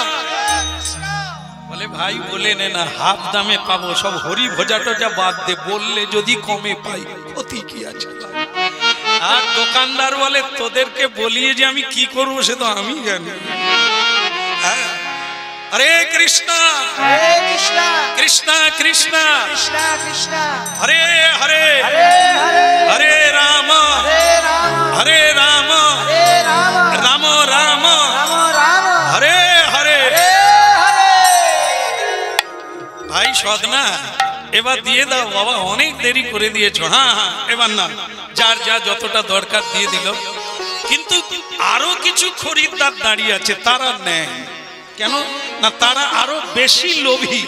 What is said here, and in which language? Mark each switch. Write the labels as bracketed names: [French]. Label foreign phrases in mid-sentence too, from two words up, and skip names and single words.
[Bangla] বলে ভাই বলে নে না, হাফ দামে পাবো, সব হরি ভোজাটা যা বাদ দে, বললে যদি কমে পাই ক্ষতি কি আছে। আর দোকানদার বলে তোদেরকে বলিয়ে যে আমি কি করবো সে তো আমি জানি, হরে কৃষ্ণ হরে কৃষ্ণ কৃষ্ণ কৃষ্ণ কৃষ্ণ কৃষ্ণ হরে হরে হরে হরে হরে রাম হরে রাম হরে রাম হরে রাম রাম রাম রাম রাম হরে হরে। হরে হরে। ভাই সদনা এবার দিয়ে দাও বাবা, অনেক দেরি করে দিয়েছো। হ্যাঁ হ্যাঁ এবার না, যার যা যতটা দরকার দিয়ে দিল। কিন্তু আরো কিছু খরিদ্দার দাঁড়িয়ে আছে, তারা নেয় কেন না? তারা আরো বেশি লোভী।